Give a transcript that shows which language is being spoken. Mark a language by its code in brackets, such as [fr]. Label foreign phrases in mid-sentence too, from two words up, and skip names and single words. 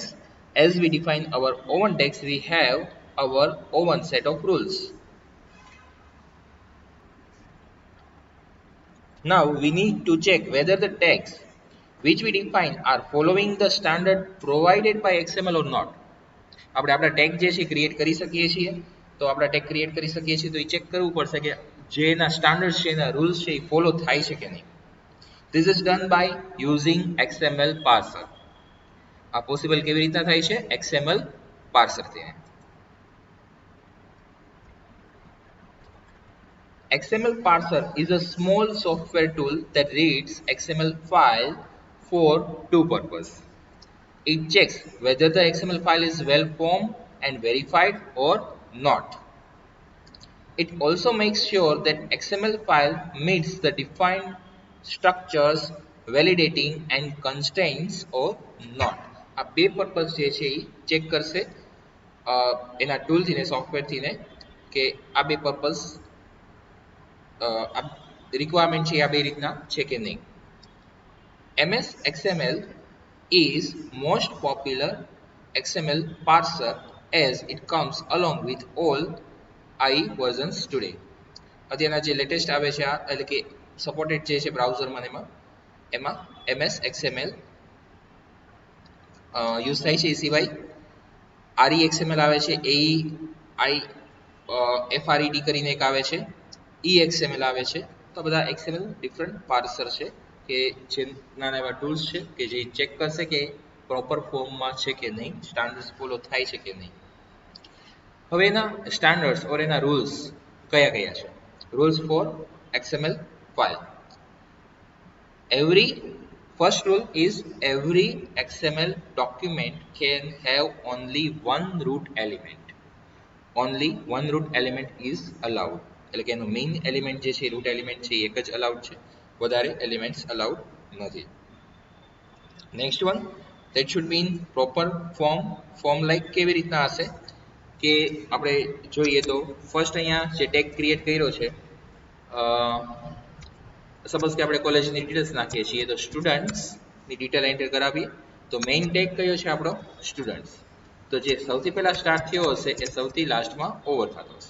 [en] As we define our own tags, we have our own set of rules. Now we need to check whether the tags which we define are following the standard provided by XML or not. [gu] આપણે આપણા ટેગ જે છે ક્રિએટ કરી શકીએ છીએ, તો આપણા ટેગ ક્રિએટ કરી શકીએ છીએ, તો એ ચેક કરવું પડશે કે જે એના સ્ટાન્ડર્ડ્સ છે, એના રૂલ્સ છે એ ફોલો થાય છે કે નહીં. [en] This is done by using XML parser. [gu] આ પોસિબલ કેવી રીતના થાય છે? [en] XML parser [gu] થી. [en] XML parser is a small software tool that reads XML file for two purposes. It checks whether the XML file is well formed and verified or not. It also makes sure that XML file meets the defined structures, validating and constraints or not. [gu] આ બે પર્પસ જે છે એ ચેક કરશે એના ટૂલથી ને સોફ્ટવેરથી ને કે આ બે [en] purpose requirement [gu] છે આ બે રીતના છે કે નહીં. [en] MS XML is most popular XML parser as it comes along with all IE versions today. [gu] અત્યારના જે લેટેસ્ટ આવે છે આ એટલે કે સપોર્ટેડ જે છે બ્રાઉઝરમાં એમાં MS XML યુઝ થાય છે. એ સિવાય REXML આવે છે, FRED કરીને એક આવે છે, EXML આવે છે. તો બધા [en] XML different parser [gu] છે કે જે નાના એવા ટૂલ્સ છે કે જે ચેક કરશે કે પ્રોપર ફોર્મમાં છે કે નહીં, સ્ટાન્ડર્ડ્સ ફોલો થાય છે કે નહીં. હવે એના સ્ટાન્ડર્ડ્સ ઓર એના રૂલ્સ કયા કયા છે? [en] rules for XML file. First rule is every XML document can have only one root element. Only one root element is allowed. [gu] એટલે કે એનું મેઇન એલિમેન્ટ જે છે [en] root element [gu] છે એક જ અલાઉડ છે, વધારે એલિમેન્ટ્સ અલાઉડ નથી. [en] next one, that should be in proper form [gu] લાઈક કેવી રીતના હશે કે આપણે જોઈએ તો ફર્સ્ટ અહીંયા જે ટેગ ક્રિએટ કર્યો છે, સપોઝ કે આપણે કોલેજની ડિટેલ્સ નાખીએ છીએ તો [en] studentsની detail [gu] એન્ટર કરાવીએ તો [en] main tag [gu] કયો છે આપણો? સ્ટુડન્ટ્સ. તો જે સૌથી પહેલા સ્ટાર્ટ થયો હશે એ સૌથી લાસ્ટમાં ઓવર થતો હશે.